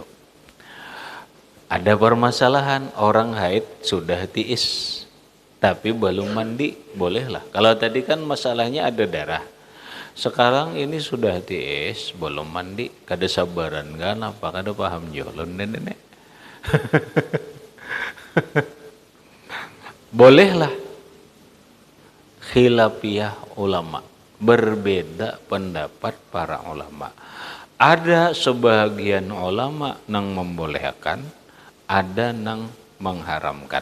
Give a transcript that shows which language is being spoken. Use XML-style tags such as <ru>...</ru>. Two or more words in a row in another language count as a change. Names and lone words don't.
<bjn>Ada permasalahan orang haid sudah tiis tapi belum mandi, bolehlah.</bjn> <id>Kalau tadi kan masalahnya ada darah.</id> <bjn>Sekarang ini sudah tiis, belum mandi, kada sabaran kan apa kada paham jolon nenek.</bjn> <id>Bolehlah khilafiyah ulama. berbeda pendapat para ulama. Ada sebagian ulama nang membolehkan, ada nang mengharamkan.</id>